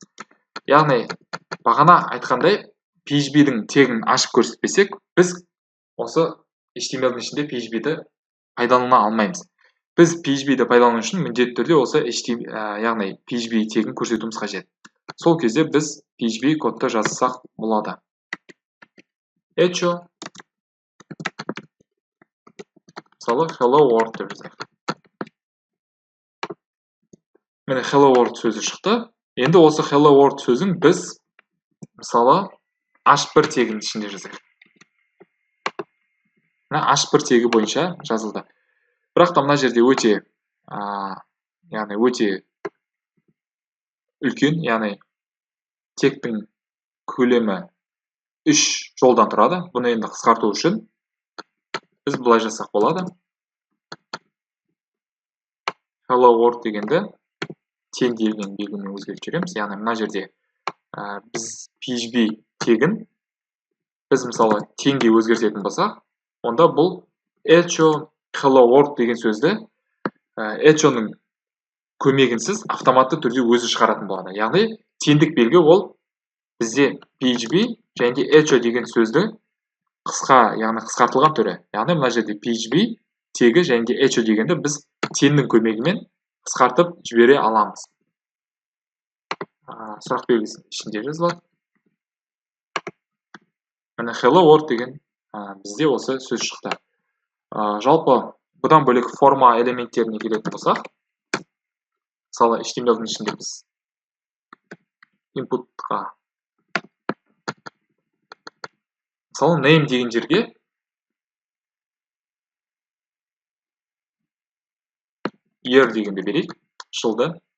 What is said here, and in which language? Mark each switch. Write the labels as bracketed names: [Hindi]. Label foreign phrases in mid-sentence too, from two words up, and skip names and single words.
[Kazakh] Яғни бағана айтқандай PHP-дің тегін ашып көрсетпесек, біз осы HTML-дің ішінде PHP-ді пайдалана алмаймыз. Біз PHP-ді пайдалану үшін міндетті түрде осы яғни PHP тегін көрсетуіміз қажет. Сол кезде біз PHP кодты жазсақ болады. Echo мысалы [English] hello world [Kazakh] деп жазайық. Міне [English] hello world [Kazakh] сөзі шықты. Енді осы [English] hello world [Kazakh] сөзін біз мысалы H1 тегінің ішінде жазайық. мына h1 тегі бойынша жазылды. Бірақ та мына жерде өте яғни өте үлкен, яғни тектің көлемі 3 жолдан тұрады. Бұны енді қысқарту үшін біз былай жасақ болады. [English] Hello world [Kazakh] дегенді тең деген белгімен өзгертіп жібереміз. Яғни мына жерде біз PHP тегін біз мысалы теңге өзгертетін болсақ, онда бұл [English] echo hello world [Kazakh] деген сөзді echoның көмегінсіз автоматты түрде өзі шығаратын болады. Яғни теңдік белгі ол бізде PHP және echo деген сөзді яғни қысқартылған түрі. Яғни мына жерде PHP тегі және echo дегенді біз теңнің көмегімен қысқартып жібере аламыз. Сұрақ белгісінің ішінде жазылады. Міне [English] hello world [Kazakh] деген бізде осы сөз шықты. Жалпы бұдан бөлек форма элементтеріне келетін болсақ, мысалы HTML-дің ішінде біз input-қа мысалы name деген жерге year дегенді берейік, жылды.